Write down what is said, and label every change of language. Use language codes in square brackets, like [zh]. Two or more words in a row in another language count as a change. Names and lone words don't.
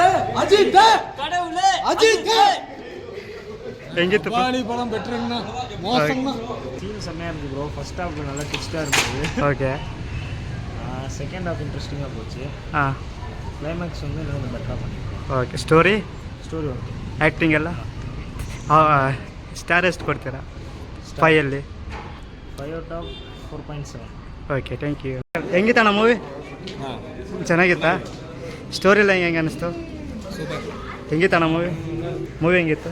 [ta] அஜித் அஜித் [kn] ಹೆಂಗಿತ್ತು [ta] வாலி படம் பெட்டர்ங்கண்ணா மோசம்ண்ணா சீன் செம்மையாக இருந்துச்சு ப்ரோ. [en] first half [ta] நல்லா ட்விஸ்ட்டாக இருந்தது. [kn] ಓಕೆ [en] second half [ta] இன்ட்ரெஸ்டிங்காக போச்சு. [kn] ಹಾಂ [ta] கிளைமேக்ஸ் வந்து இன்னும் கொஞ்சம் பெட்டராக பண்ணிருக்கோம். [en] okay story story okay. [kn] ಆ್ಯಕ್ಟಿಂಗ್ ಎಲ್ಲ ಸ್ಟಾರ್ ಎಷ್ಟು ಕೊಡ್ತೀರಾ 5ಅಲ್ಲಿ? 5/4.7. [en] okay thank you. [kn] ಹೆಂಗಿತ್ತಣ್ಣ ಮೂವಿ? ಚೆನ್ನಾಗಿತ್ತಾ? ಸ್ಟೋರಿ ಎಲ್ಲ ಹೆಂಗೆ ಅನ್ನಿಸ್ತು? ಹೆಂಗಿತ್ತಣ್ಣ ಮೂವಿ ಹೆಂಗಿತ್ತು?